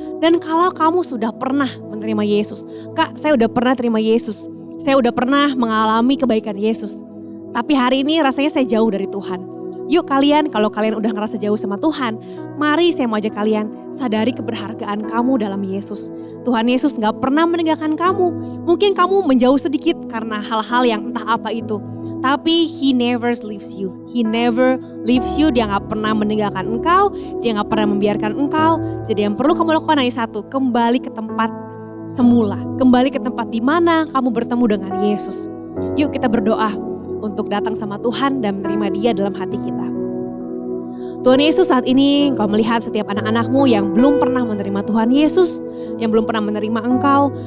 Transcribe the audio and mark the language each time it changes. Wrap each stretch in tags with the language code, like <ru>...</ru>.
<id>Dan kalau kamu sudah pernah menerima Yesus, Kak saya udah pernah terima Yesus, saya udah pernah mengalami kebaikan Yesus. Tapi hari ini rasanya saya jauh dari Tuhan. Yuk kalian, kalau kalian udah ngerasa jauh sama Tuhan, mari saya mau ajak kalian sadari keberhargaan kamu dalam Yesus. Tuhan Yesus gak pernah meninggalkan kamu. Mungkin kamu menjauh sedikit karena hal-hal yang entah apa itu. Tapi</id> <en>He never leaves you. He never leaves you.</en> <id>Dia gak pernah meninggalkan engkau. Dia gak pernah membiarkan engkau. Jadi yang perlu kamu lakukan hanya satu, kembali ke tempat semula. Kembali ke tempat di mana kamu bertemu dengan Yesus. Yuk kita berdoa untuk datang sama Tuhan dan menerima Dia dalam hati kita. Tuhan Yesus, saat ini Engkau melihat setiap anak-anakmu yang belum pernah menerima Tuhan Yesus, yang belum pernah menerima Engkau.</id>